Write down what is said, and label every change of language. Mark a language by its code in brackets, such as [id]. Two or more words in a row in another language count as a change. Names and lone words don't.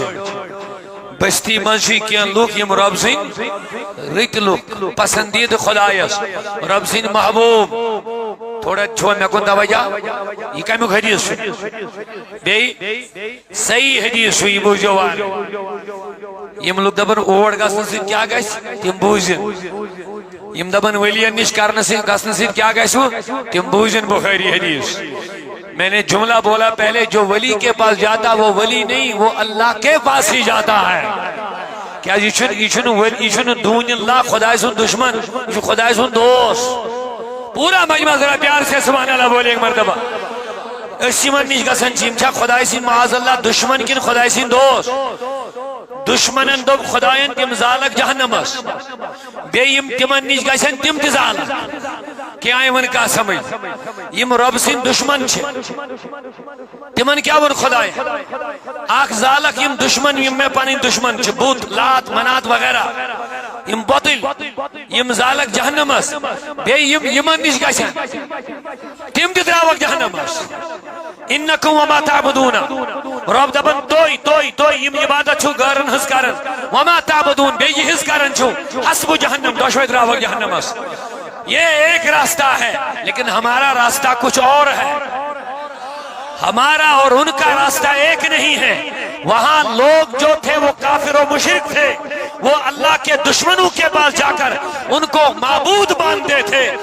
[ks] بستی منٛز چھِ کینٛہہ لُکھ یم رب سٕنٛدۍ رٕتۍ لُکھ پسندیدٕ خۄدایس رب سٕنٛدۍ محبوب تھوڑا چھو مےٚ کُن توجہ یہِ کمیُک حدیث چھُ بیٚیہِ صحیح حدیث چھُ یہِ بوٗزِو وارٕ یم لُکھ دپان اور گژھنہٕ سۭتۍ کیٛاہ گژھِ تِم بوٗزِن یم دپان ؤلین نِش کرنہٕ سۭتۍ گژھنہٕ سۭتۍ کیٛاہ گژھِ تِم بوٗزِن بخاری [ur] حدیث میں نے جملہ بولا پہلے جو ولی کے پاس جاتا وہ ولی نہیں وہ اللہ کے پاس ہی جاتا ہے [ks] کیا یہ چھُنہٕ دون اللہ خدا سُنٛد دشمن یہ چھُ خدا سُنٛد دوست [ur] پورا مجمع ذرا پیار سے [ar] سبحان اللہ [ur] بولے ایک مرتبہ [ks] أسۍ یِمن نِش گژھان چھِ یِم چھا خۄداے سٕنٛدۍ معاذ اللہ دشمن کِنہٕ خۄداے سٕنٛدۍ دوست دشمنن دوٚپ خۄداین تِم زالکھ جہنمس بیٚیہِ یِم تِمن نِش گژھن تِم تہِ زالکھ کیٛاہ یِمن کانٛہہ سمجھ یِم رۄبہٕ سٕنٛدۍ دشمن چھِ تِمن کیٛاہ ووٚن خۄداین اکھ زالکھ یِم دشمن یِم مےٚ پنٕنۍ دشمن چھِ بُت لات منات وغیرہ یم بۄتٕلۍ یم زالکھ جہنمس بیٚیہِ یِم یِمن نِش گژھن تِم تہِ درٛاوکھ جہنمس انکم [ar] وما تعبدون [ks] رب دپان تُہۍ یِم عبادت چھُو غٲرن ہٕنٛز کران [ar] وما تعبدون [ks] بیٚیہِ یہِ ہِس کران چھُو [ar] حسبُ جہنم [ks] دۄشوے درٛاوکھ جہنمس [ur] یہ ایک راستہ ہے لیکن ہمارا راستہ کچھ اور ہے ہمارا اور ان کا راستہ ایک نہیں ہے وہاں لوگ جو تھے وہ کافر و مشرک تھے وہ اللہ کے دشمنوں کے پاس جا کر ان کو معبود مانتے تھے